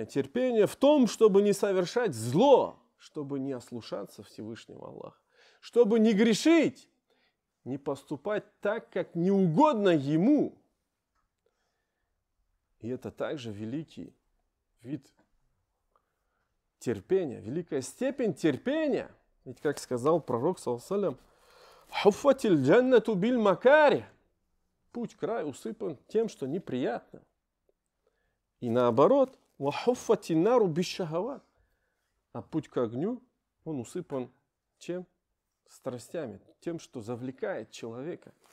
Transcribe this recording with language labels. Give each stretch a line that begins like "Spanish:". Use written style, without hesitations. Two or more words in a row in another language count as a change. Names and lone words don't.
Russian: Терпение в том, чтобы не совершать зло, чтобы не ослушаться Всевышнего Аллаха, чтобы не грешить, не поступать так, как не угодно Ему. И это также великий вид терпения, великая степень терпения. Ведь, как сказал пророк,
Arabic: صلى الله عليه وسلم حفت الجنة بالمكاره».
Russian: Путь к раю усыпан тем, что неприятно. И наоборот,
Arabic: «وحفت النار بالشهوات».
Russian: А путь к огню, он усыпан чем? Страстями, тем, что завлекает человека.